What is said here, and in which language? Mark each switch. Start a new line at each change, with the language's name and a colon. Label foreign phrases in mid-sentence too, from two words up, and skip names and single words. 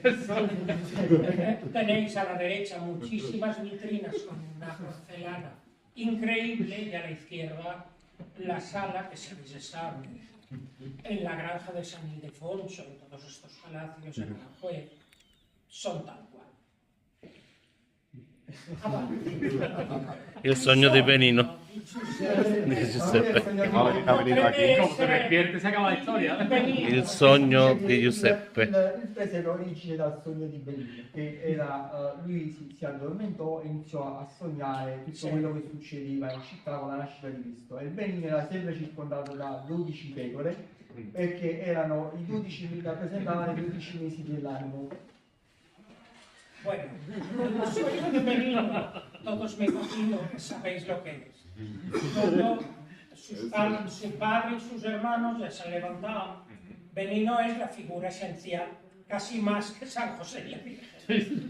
Spanish: Tenéis a la derecha muchísimas vitrinas con una porcelana increíble, y a la izquierda la sala que se habéis estado en la granja de San Ildefonso, en todos estos palacios en Aranjuez, son tal cual.
Italian: Il sogno di Benino. Di Giuseppe. Come se despierte, se acaba la storia. Il sogno di Giuseppe. Il presepe origine dal sogno di Benino, che era, lui si addormentò e iniziò a sognare tutto quello che succedeva in città con la nascita di Cristo. E il Benino era sempre circondato da 12 pecore, perché erano i 12 rappresentavano i 12 mesi dell'anno.
Spanish: Bueno, el sueño de Benino, todos me imagino que sabéis lo que es. Todo, su padre y sus hermanos ya se han levantado. Benino es la figura esencial, casi más que San José y la Virgen.